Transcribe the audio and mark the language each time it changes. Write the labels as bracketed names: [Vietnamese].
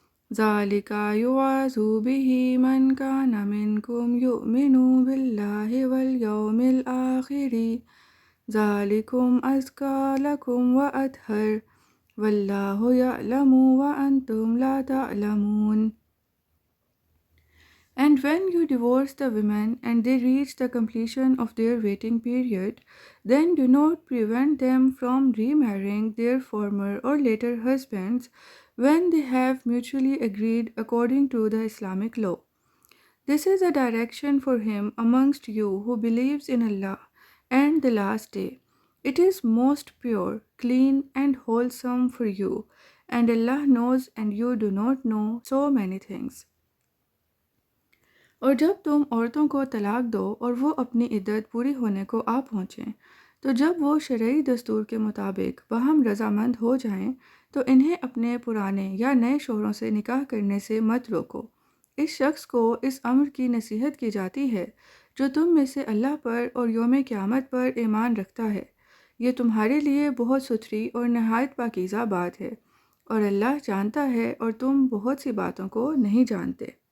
[Arabic] ذَلِكَ يُوعَظُ بِهِ مَن كَانَ مِنكُمْ يُؤْمِنُ بِاللَّهِ وَالْيَوْمِ الْآخِرِ ذَلِكُمْ أَزْكَىٰ لَكُمْ وَأَطْهَرُ وَاللَّهُ يَعْلَمُ وَأَنْتُمْ لَا تَعْلَمُونَ. [English] And when you divorce the women and they reach the completion of their waiting period, then do not prevent them from remarrying their former or later husbands when they have mutually agreed according to the Islamic law. This is a direction for him amongst you who believes in Allah and the last day. It is most pure, clean, and wholesome for you, and Allah knows and you do not know so many things. [Urdu] اور جب تم عورتوں کو طلاق دو اور وہ اپنی عدت پوری ہونے کو آ پہنچیں تو جب وہ شرعی دستور کے مطابق باہم رضامند ہو جائیں تو انہیں اپنے پرانے یا نئے شوہروں سے نکاح کرنے سے مت روکو۔ اس شخص کو اس امر کی نصیحت کی جاتی ہے جو تم میں سے اللہ پر اور یوم قیامت پر ایمان رکھتا ہے۔ یہ تمہارے لیے بہت ستھری اور نہایت پاکیزہ بات ہے، اور اللہ جانتا ہے اور تم بہت سی باتوں کو نہیں جانتے۔